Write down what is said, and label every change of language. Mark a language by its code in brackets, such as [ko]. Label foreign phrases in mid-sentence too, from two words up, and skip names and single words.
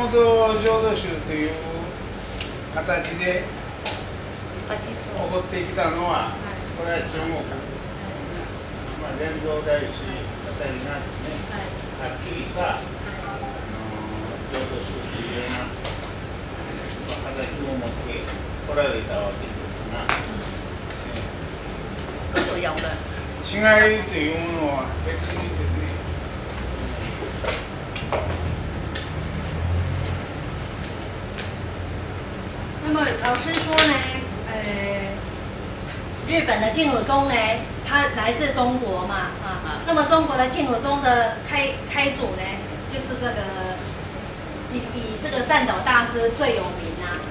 [ja] と浄土宗という形で起こってきたのは、これは中国、伝道大師あたりがですね、はっきりした浄土宗というような形を持ってこられたわけですが、違いというものは別にですね、 [zh] 那么老师说呢，日本的净土宗呢，它来自中国嘛，那么中国的净土宗的开祖呢，就是这个以这个善导大师最有名啊。